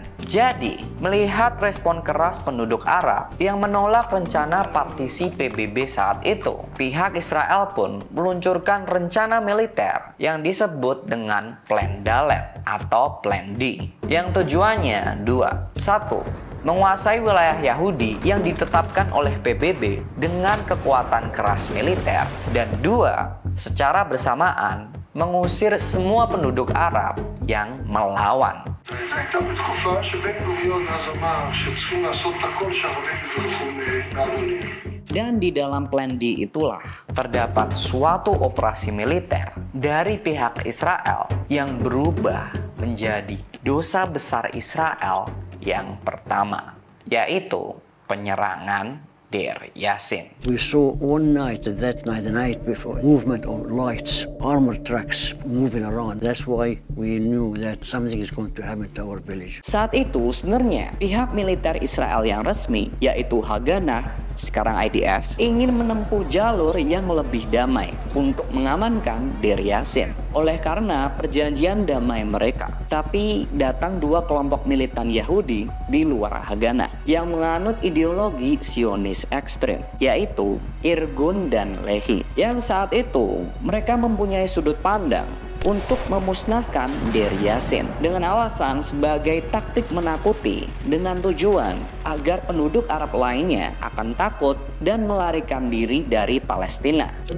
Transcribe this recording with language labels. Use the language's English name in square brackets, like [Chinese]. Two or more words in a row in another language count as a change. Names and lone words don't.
[Indonesian] Jadi, melihat respon keras penduduk Arab yang menolak rencana partisi PBB saat itu, pihak Israel pun meluncurkan rencana militer yang disebut dengan Plan Dalet atau Plan D, yang tujuannya 2. 1. Menguasai wilayah Yahudi yang ditetapkan oleh PBB dengan kekuatan keras militer, dan 2. Secara bersamaan mengusir semua penduduk Arab yang melawan. [Hebrew] הייתה בתקופה שבן גוריון אז אמר שצריכים לעשות הכל שהערבים יברחו מהגליל. [Indonesian] Dan di dalam Plan D itulah terdapat suatu operasi militer dari pihak Israel yang berubah menjadi dosa besar Israel yang pertama, yaitu penyerangan Deir Yassin. [English] We saw one night, the night before, movement of lights, armored trucks moving around. That's why we knew that something is going to happen to our village. [Indonesian] Saat itu sebenarnya pihak militer Israel yang resmi, yaitu Haganah, sekarang IDF, ingin menempuh jalur yang lebih damai untuk mengamankan Deir Yassin oleh karena perjanjian damai mereka. Tapi datang 2 kelompok militan Yahudi di luar Haganah yang menganut ideologi Zionis ekstrem, yaitu Irgun dan Lehi, yang saat itu mereka mempunyai sudut pandang untuk memusnahkan Deir Yassin dengan alasan sebagai taktik menakuti dengan tujuan agar penduduk Arab lainnya akan takut dan melarikan diri dari Palestina.